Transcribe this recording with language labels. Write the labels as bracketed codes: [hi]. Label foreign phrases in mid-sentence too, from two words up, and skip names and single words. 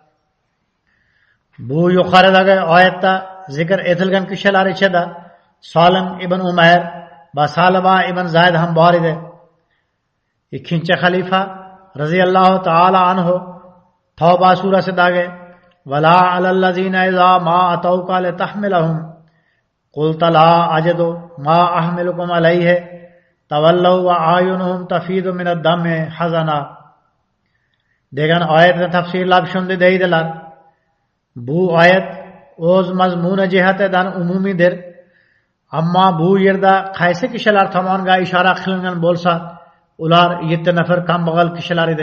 [uz] Bu yuqoridagi oyatda zikr etilgan kishilar ichida Salim ibn Umayr va Salaba ibn Zayd ham bor edi. Ikkinchi xalifa [ar] رضي الله تعالى عنه [uz] Tavba surasidagi [ar] "ولا على الذين إذا ما أتوك لتحملهم قلت لا أجد ما أحملكم عليه تولوا وأعينهم تفيض من الدمع حزنا" [uz] degan oyatni tafsirlab shunday deydilar: bu oyat o'z mazmuni jihatidan umumiydir, ammo bu yerda qaysi kishilar tomoniga ishora qilingan bo'lsa, ular 7 nafar kambag'al kishilar edi.